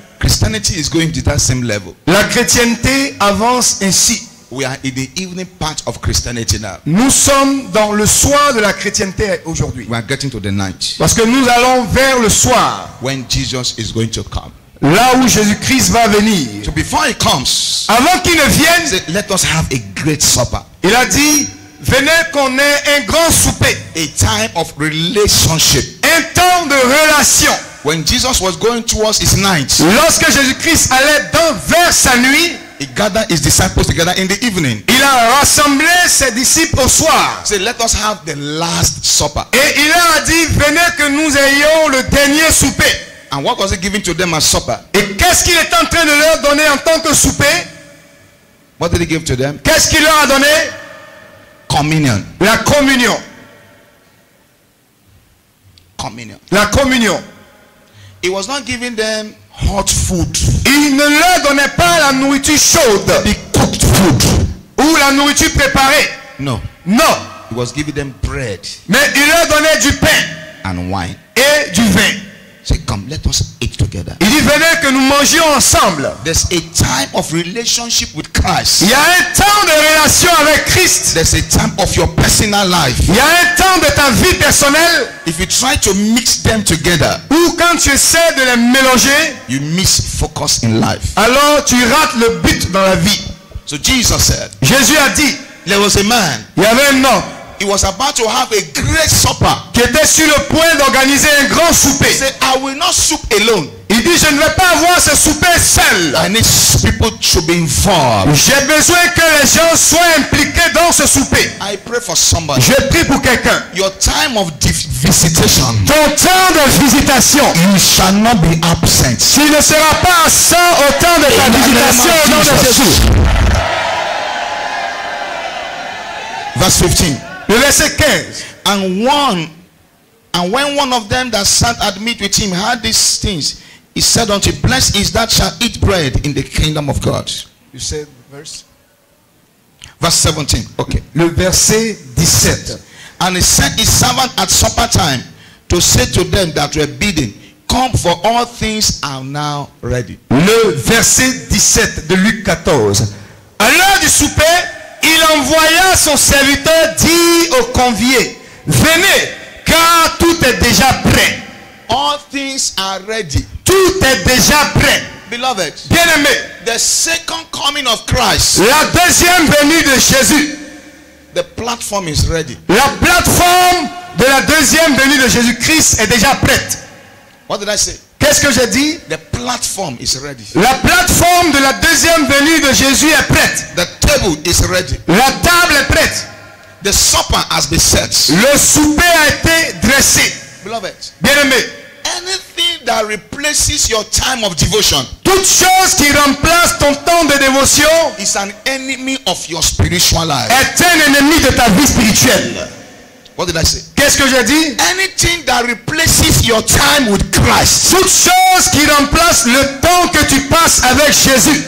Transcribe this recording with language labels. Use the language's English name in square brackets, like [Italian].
[English] Christianity is going to that same level. [French] La chrétienté avance ainsi. [English] We are in the evening part of Christianity now. [French] Nous sommes dans le soir de la chrétienté aujourd'hui. [English] We are getting to the night [French] Parce que nous allons vers le soir. [English] when Jesus is going to come. [French] Là où Jésus-Christ va venir. [English] So before he comes, [French] Avant qu'il ne vienne, [English] say, let us have a great supper. [French] il a dit, venez qu'on ait un grand souper. [English] A time of relationship. [French] Un temps de relation. [English] When Jesus was going towards his night, [French] Lorsque Jésus-Christ allait vers sa nuit, [English] he gathered his disciples together in the evening. [French] il a rassemblé ses disciples au soir. [English] Say, let us have the last supper. [French] Et il leur a dit, venez que nous ayons le dernier souper. [English] And what was he giving to them as supper? [French] Et qu'est-ce qu'il est en train de leur donner en tant que souper? [English] What did he give to them? [French] Qu'est-ce qu'il leur a donné? [English] Communion. [French] La communion. [English] Communion. [French] La communion. [English] He was not giving them hot food. [French] Il ne leur donnait pas la nourriture chaude [English] The cooked food. [French] ou la nourriture préparée. [English] No. [French] Non. [English] He was giving them bread [French] Mais il leur donnait du pain [English] and wine. [French] et du vin. [English] Say, come, let us eat together. [French] Il dit, venez que nous mangions ensemble. [English] There's a time of relationship with Christ. [French] Il y a un temps de relation avec Christ. [English] There's a time of your personal life. [French] Il y a un temps de ta vie personnelle. [English] If you try to mix them together, [French] Ou quand tu essaies de les mélanger, [English] you miss focus in life. [French] alors tu rates le but dans la vie. [English] So Jesus said, [French] Jésus a dit, [English] there was a man, [French] il y avait un homme [English] he was about to have a great supper. [French] qui était sur le point d'organiser un grand souper. [English] He said, I will not soup alone. [French] Il dit, je ne vais pas avoir ce souper seul. [English] I need people to be involved. [French] J'ai besoin que les gens soient impliqués dans ce souper. [English] I pray for somebody. [French] Je prie pour quelqu'un. [English] Your time of visitation, [French] Ton temps de visitation, [English] you shall not be absent. [French] tu ne seras pas absent au temps de ta [English] In the name [French] visitation [English] of [French] au nom de [English] Jesus. [French] Jésus. [English] Verse 15. [French] Le verset 15. [English] And when one of them that sat at meat with him heard these things, he said unto him, blessed is that shall eat bread in the kingdom of God. You said verse? Verse 17. Okay. [French] Le verset 17. [English] And he sent his servant at supper time to say to them that were bidden, come, for all things are now ready. [French] Le verset 17 de Luc 14. À l'heure du souper, il envoya son serviteur dire aux conviés, venez, car tout est déjà prêt. [English] All things are ready. [French] Tout est déjà prêt. [English] Beloved, [French] Bien-aimé, [English] the second coming of Christ, [French] la deuxième venue de Jésus, [English] the platform is ready. [French] la plateforme de la deuxième venue de Jésus-Christ est déjà prête. [English] What did I say? [French] Qu'est-ce que j'ai dit? [English] The platform is ready. [French] La plateforme de la deuxième venue de Jésus est prête. [English] The table is ready. [French] La table est prête. [English] The supper has been set. [French] Le souper a été dressé. [English] Beloved, [French] Bien-aimé, [English] anything that replaces your time of devotion [French] toute chose qui remplace ton temps de dévotion [English] is an enemy of your spiritual life. [French] est un ennemi de ta vie spirituelle. [English] What did I say? [French] Qu'est-ce que j'ai dit? [English] Anything that replaces your time with Christ, [French] Toute chose qui remplace le temps que tu passes avec Jésus,